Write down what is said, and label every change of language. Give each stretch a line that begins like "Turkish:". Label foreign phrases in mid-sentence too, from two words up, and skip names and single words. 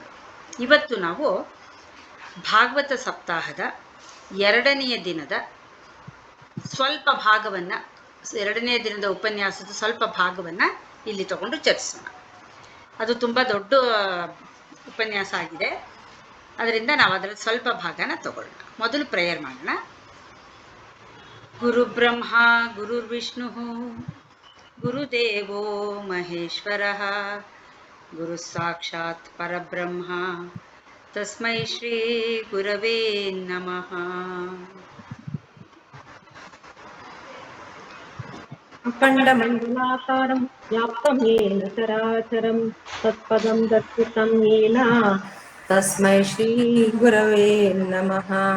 Kannada: ಇವತ್ತು ನಾವು ಭಾಗವತ ಸಪ್ತಾಹದ 2ನೇ ದಿನದ ಸ್ವಲ್ಪ ಭಾಗವನ್ನು, 2ನೇ ದಿನದ ಉಪನ್ಯಾಸದ ಸ್ವಲ್ಪ ಭಾಗವನ್ನು ಇಲ್ಲಿ ತಗೊಂಡು ಚರ್ಚಿಸೋಣ. ಅದು ತುಂಬ ದೊಡ್ಡ ಉಪನ್ಯಾಸ ಆಗಿದೆ, ಅದರಿಂದ ನಾವು ಅದರ ಸ್ವಲ್ಪ ಭಾಗನ ತಗೊಳ್ಳೋಣ. ಮೊದಲು ಪ್ರೇಯರ್ ಮಾಡೋಣ.
Sanskrit: ಗುರು ಬ್ರಹ್ಮ ಗುರುರ್ವಿಷ್ಣು ಗುರುದೇವೋ ಮಹೇಶ್ವರಃ ಗುರು ಸಾಕ್ಷಾತ್ ಪರಬ್ರಹ್ಮ ತಸ್ಮೈ ಶ್ರೀ ಗುರವೇ ನಮಃ. अखण्डमण्डलाकारं व्याप्तमेन चराचरं तत्पदं दर्शितं येन तस्मै श्रीगुरवे नमः.